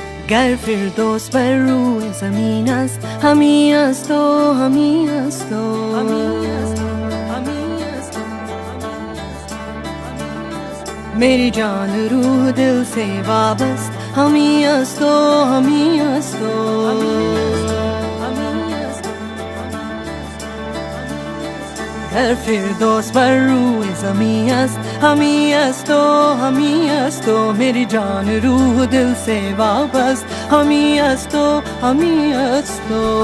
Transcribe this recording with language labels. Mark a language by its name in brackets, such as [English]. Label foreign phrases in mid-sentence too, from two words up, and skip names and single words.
[Persian] گر فردوس بر روی زمین است، همی است و همی است و [Urdu] میری جان روح دل سے وابست, [Persian] همی است و همی است گر فردوس بر روی زمین است، همی است و همی است [Urdu] میری جان روح دل سے وابست, [Persian] همی است و همی است